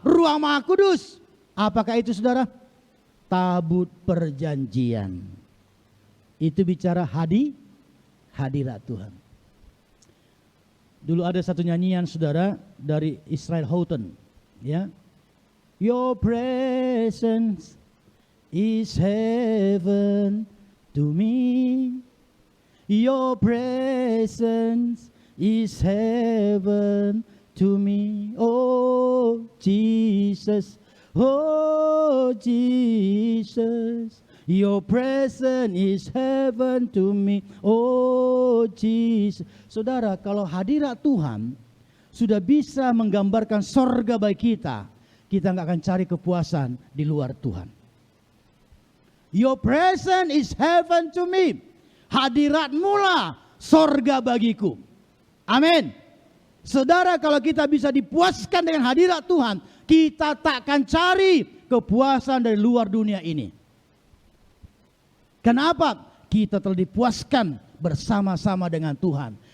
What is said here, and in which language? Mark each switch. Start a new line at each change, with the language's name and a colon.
Indonesian: Ruang maha kudus. Apakah itu, saudara? Tabut perjanjian. Itu bicara hadirat Tuhan. Dulu ada satu nyanyian, saudara, dari Israel Houghton, ya.
English: Your presence is heaven to me. Your presence is heaven to me. Oh Jesus, oh Jesus. Your presence is heaven to me. Oh Jesus.
Indonesian: Saudara, kalau hadirat Tuhan sudah bisa menggambarkan sorga bagi kita nggak akan cari kepuasan di luar Tuhan.
English: Your presence is heaven to me.
Indonesian: Hadiratmu lah sorga bagiku. Amin. Saudara, kalau kita bisa dipuaskan dengan hadirat Tuhan, kita tak akan cari kepuasan dari luar dunia ini. Kenapa? Kita telah dipuaskan bersama-sama dengan Tuhan.